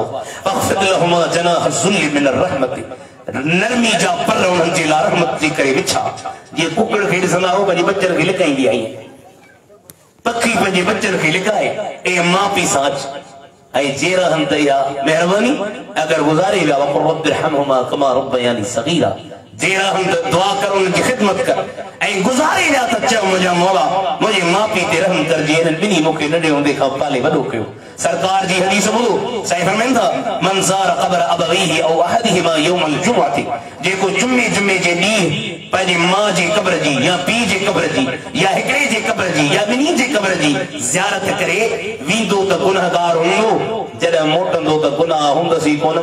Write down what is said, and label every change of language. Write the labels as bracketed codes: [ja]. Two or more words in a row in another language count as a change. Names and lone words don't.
[ar] واخفض لهما جناح الذل من الرحمة, [sd] नरमी जा पर उन्हनि जे लाइ रहमत जे करे विछा। जीअं कुकड़ खे ॾिसंदा हो पंहिंजे बचनि खे लिकाईंदी आई, पखी पंहिंजे बचनि खे लिकाए ए माउ पीउ सां अच ऐं जे रहनि त इहा महिरबानी। अगरि गुज़ारे विया [ar] وقل رب ارحمهما كما ربياني صغيرا, [sd] जे रहनि त दुआ कर, उनजी ख़िदमत कर। ऐं गुज़ारे विया त चओ मुंहिंजा मौला मुंहिंजे माउ पीउ ते रहम कर, जीअं हिननि ॿिन्ही मूंखे नंढे हूंदे खां पाले वॾो कयो। सरकार जी हदीस ॿुधो, साईं फरमाइनि था [ar] من زار قبر أبويه أو أحدهما يوم الجمعة, [sd] जेको जुमे जे ॾींहुं पंहिंजे माउ जे क़ब्र जी या पीउ जे क़ब्र जी या हिकिड़े जे क़ब्र जी या ॿिन्ही जे क़ब्र जी ज़ियारत करे वेंदो त गुनहगार हूंदो, जॾहिं मोटंदो त गुनाह हूंदसि कोन।